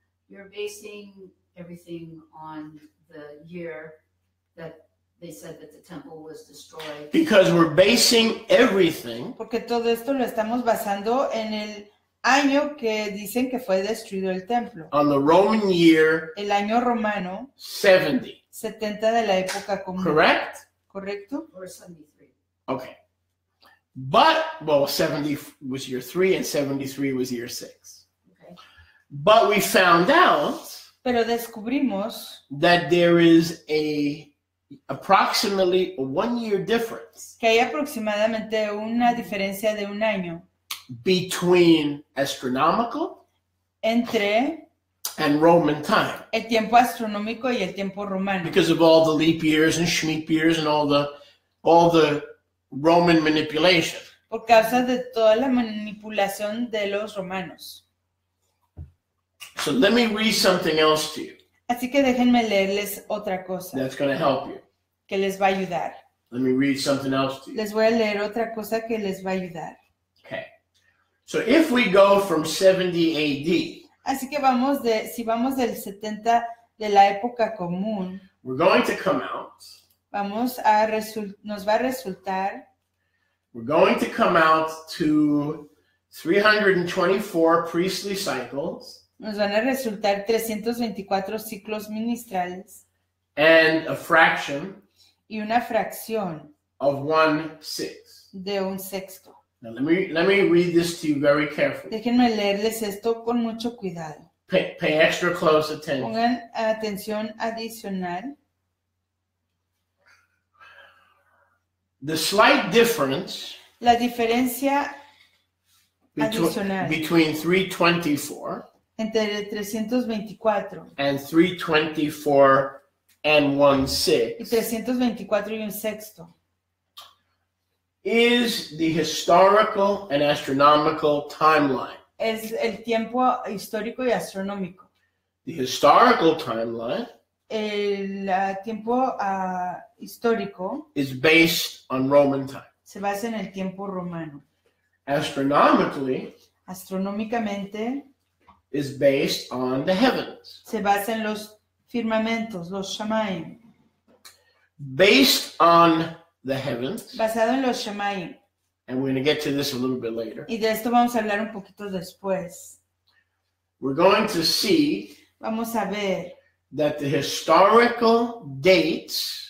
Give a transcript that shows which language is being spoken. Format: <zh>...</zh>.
<en>You're basing everything on the year that they said that the temple was destroyed. Because we're basing everything</en> <es>Porque todo esto lo estamos basando en el año que dicen que fue destruido el templo.</es> <en>on the Roman year</en> <es>El año romano</es> <en>70,</en> <es>70 de la época común.</es> <en>correct?</en> <es>¿Correcto?</es> <en>Or 73. Okay. But, well, 70 was year 3 and 73 was year 6. Okay. But we found out</en> <es>Pero descubrimos</es> <en>that there is approximately a 1-year difference</en> <es>que hay aproximadamente una diferencia de un año</es> <en>between astronomical</en> <es>entre</es> <en>and Roman time</en> <es>el tiempo astronómico y el tiempo romano.</es> <en>because of all the leap years and Shemitah years and all the Roman manipulation.</en> <es>Por causa de toda la manipulación de los romanos.</es> <en>So let me read something else to you</en> <es>Así que déjenme leerles otra cosa</es> <en>that's going to help you.</en> <es>que les va a ayudar.</es> <en>Let me read something else to you.</en> <es>Les voy a leer otra cosa que les va a ayudar.</es> <en>Okay. So if we go from 70 AD,</en> <es>Así que si vamos del 70 de la época común,</es> <en>we're going to come out.</en> <es>nos va a resultar,</es> <en>We're going to come out to 324 priestly cycles</en> <es>nos van a resultar 324 ciclos ministrales</es> <en>and a fraction</en> <es>y una fracción</es> <en>of 1/6.</en> <es>de un sexto.</es> <en>Now let me read this to you very carefully.</en> <es>Déjenme leerles esto con mucho cuidado.</es> <en>Pay extra close attention.</en> <es>Pongan atención adicional.</es> <en>The slight difference</en> <es>La diferencia adicional</es> <en>between 324</en> <es>entre 324</es> <en>and 324 and 1/6</en> <es>y 324 y un sexto</es> <en>is the historical and astronomical timeline.</en> <es>es el tiempo histórico y astronómico.</es> <en>The historical timeline</en> <es>El tiempo histórico</es> <en>is based on Roman time.</en> <es>se basa en el tiempo romano.</es> <en>Astronomically</en> <es>Astronómicamente</es> <en>is based on the heavens.</en> <es>se basa en los firmamentos, los Shamayim.</es> <en>Based on the heavens,</en> <es>Basado en los Shamayim.</es> <en>and we're going to get to this a little bit later,</en> <es>Y de esto vamos a hablar un poquito después.</es> <en>we're going to see</en> <es>Vamos a ver</es> <en>that the historical dates</en>